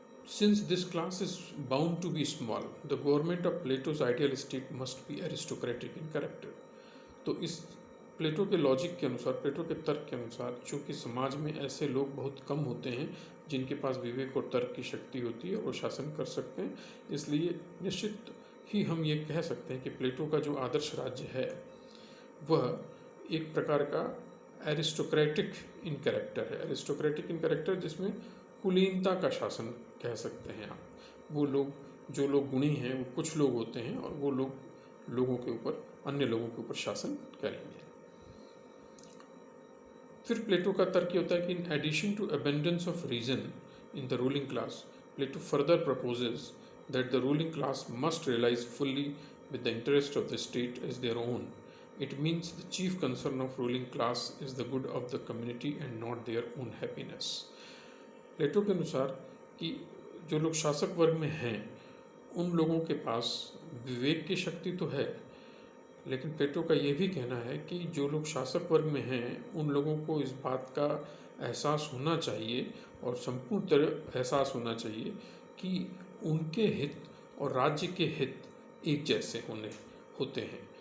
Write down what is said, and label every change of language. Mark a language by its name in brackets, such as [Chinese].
[English] Since this class is bound to be small, the government of Plato's ideal state must be aristocratic in character। [Hindi] तो इस प्लेटो के logic के अनुसार, प्लेटो के तर्क के अनुसार, चूँकि समाज में ऐसे लोग बहुत कम होते हैं जिनके पास विवेक और तर्क की शक्ति होती है और शासन कर सकते हैं, इसलिए निश्चित ही हम ये कह सकते हैं कि प्लेटो का जो आदर्श राज्य है वह एक प्रकार का [English] aristocratic in character [Hindi] है। [English] aristocratic in character [Hindi] जिसमें कुलीनता का शासन कह सकते हैं आप। वो लोग, जो लोग गुणी हैं, वो कुछ लोग होते हैं और वो लोग लोगों के ऊपर, अन्य लोगों के ऊपर शासन करेंगे। फिर प्लेटो का तर्क ये होता है कि [English] In addition to abundance of reason in the ruling class, Plato further proposes that the ruling class must realise fully with the interest of the state as their own. It means the chief concern of ruling class is the good of the community and not their own happiness. [Hindi] प्लेटो के अनुसार कि जो लोग शासक वर्ग में हैं उन लोगों के पास विवेक की शक्ति तो है, लेकिन प्लेटो का ये भी कहना है कि जो लोग शासक वर्ग में हैं उन लोगों को इस बात का एहसास होना चाहिए और संपूर्ण तरह एहसास होना चाहिए कि उनके हित और राज्य के हित एक जैसे होते हैं।